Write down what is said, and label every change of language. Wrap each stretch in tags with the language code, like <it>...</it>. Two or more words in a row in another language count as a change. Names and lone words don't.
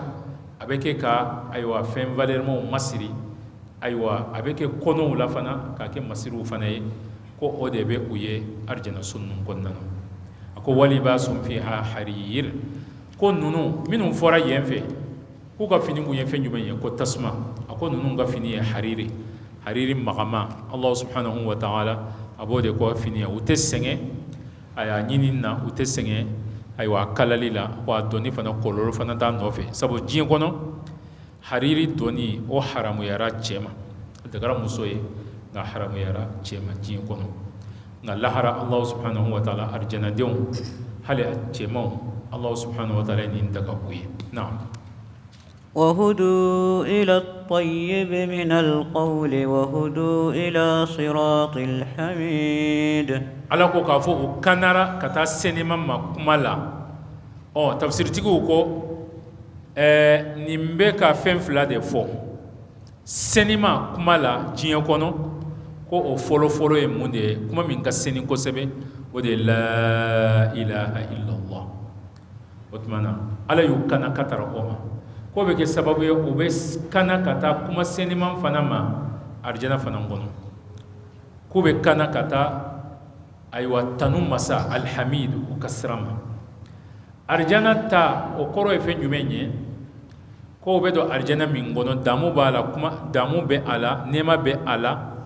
<bm>a bɛ kɛ ka ayiwa fɛn valeuremanw masiri ayiwa a bɛ kɛ kɔnɔw la fana k'a kɛ masiriw fana ye ko o de bɛ u ye arijana so ninnu kɔnɔna na a ko</bm> <ar>ولباسهم فيها حرير</ar> <bm>ko ninnu minnu fɔra yen fɛ k'u ka fini kun ye fɛn jumɛn ye ko tasuma a ko ninnu ka fini ye hariri magama</bm> <ar>الله سبحانه وتعالى</ar> <bm>a b'o de ko fini ye u tɛ sɛgɛn a y'a ɲini na u tɛ sɛgɛn ayiwa kalali la wa dɔnni fana kɔlɔlɔ fana t'a nɔfɛ sabu diɲɛ kɔnɔ hariri dɔnni o haramuyara cɛ ma a dagara muso ye nka haramuyara cɛ ma diɲɛ kɔnɔ nka lahara</bm> <ar>الله سبحانه وتعالى</ar> <bm>arijanadenw hali a cɛmanw</bm> <ar>الله سبحانه وتعالى</ar> <bm>ye nin daga u ye naam</bm> <ar>وهدوا إلى الطيب من القول وهدوا إلى صراط الحميد</ar> <bm>ala ko k'a fɔ u kanara ka taa senima ma kuma la tafsiritigiw ko nin bɛ ka fɛn fila de fɔ senima kuma la diɲɛ kɔnɔ ko o fɔlɔfɔlɔ ye mun de ye kuma min ka seni kosɛbɛ o de ye</bm> <ar>لا إله إلا الله</ar> <bm>o tuma na ala y'u kana ka tara o ma ko bɛ kɛ sababu ye u bɛ kana ka taa kuma seniman fana ma arijana fana kɔnɔ ko bɛ kana ka taa ayiwa tanu masa alhamid u ka sira ma arijana ta o kɔrɔ ye fɛn jumɛn ye ko bɛ don arijana min kɔnɔ damu b'a la damu bɛ a la nɛɛma bɛ a la</bm>